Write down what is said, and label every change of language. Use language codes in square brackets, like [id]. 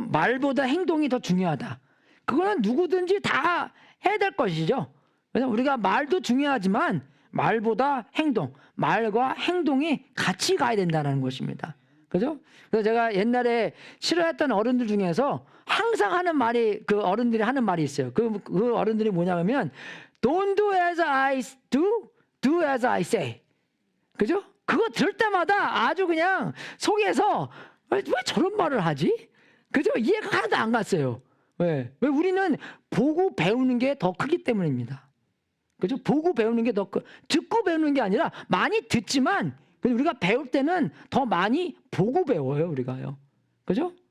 [ko] 말보다 행동이 더 중요하다. 그거는 누구든지 다 해야 될 것이죠. 그래서 우리가 말도 중요하지만 말보다 행동, 말과 행동이 같이 가야 된다는 것입니다. 그죠? 그래서 제가 옛날에 싫어했던 어른들 중에서 항상 하는 말이 그 어른들이 하는 말이 있어요. 그 어른들이 뭐냐면 [en] Don't do as I do, do as I say. [ko] 그죠? 그거 들을 때마다 아주 그냥 속에서 왜 저런 말을 하지? 그죠? 이해가 하나도 안 갔어요. 왜 우리는 보고 배우는 게 더 크기 때문입니다. 그죠? 보고 배우는 게 더 듣고 배우는 게 아니라 많이 듣지만 우리가 배울 때는 더 많이 보고 배워요, 우리가요. 그죠?